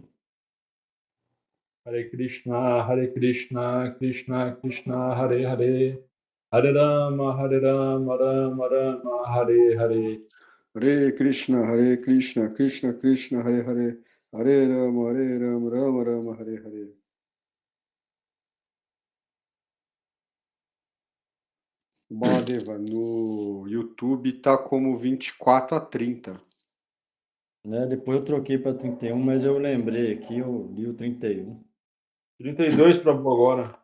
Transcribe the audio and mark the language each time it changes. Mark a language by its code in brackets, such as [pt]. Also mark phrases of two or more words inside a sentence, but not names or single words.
[sa] Hare Krishna, Krishna Krishna, Hare Hare, Hare Rama, Rama Rama, Hare Hare. Hare Krishna, Krishna Krishna, Hare Hare, Hare Rama, Rama Rama, Hare Hare. [pt] Baladeva, no YouTube tá como 24:30. Né? Depois eu troquei para 31, mas eu lembrei aqui, eu li o 31. 32 para agora.